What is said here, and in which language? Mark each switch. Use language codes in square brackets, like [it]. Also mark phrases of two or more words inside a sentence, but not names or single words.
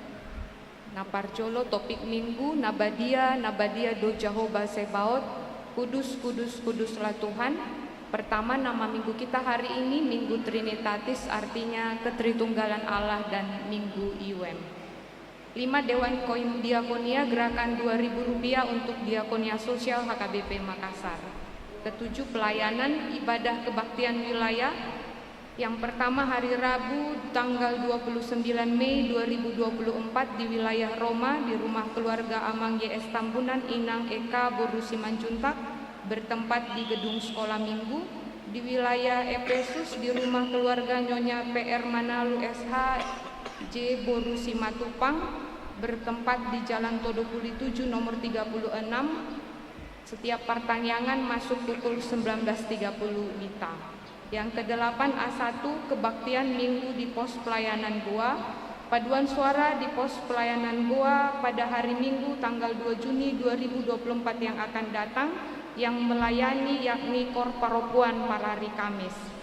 [bbc] naparcolo topik minggu nabadia do Jehovah Sebaot [id] kudus kudus kuduslah Tuhan. Pertama, nama minggu kita hari ini Minggu Trinitatis, artinya Ketritunggalan Allah, dan Minggu IWM. 5 Dewan Koim Diakonia gerakan Rp2.000 untuk Diakonia Sosial HKBP Makassar. Ketujuh, pelayanan ibadah kebaktian wilayah. Yang pertama, hari Rabu tanggal 29 Mei 2024 di wilayah Roma di rumah keluarga Amang YS Tambunan Inang Eka Boru Simanjuntak bertempat di gedung sekolah minggu. Di wilayah Efesus di rumah keluarga Nyonya PR Manalu SH J Boru Simatupang bertempat di Jalan Todopuli 7 nomor 36. Setiap pertanyaan masuk pukul 19.30 WITA. Yang ke-8, A1 kebaktian minggu di pos pelayanan Goa. Paduan suara di pos pelayanan Goa pada hari Minggu tanggal 2 Juni 2024 yang akan datang, yang melayani yakni Kor Paropuan Parari Kamis.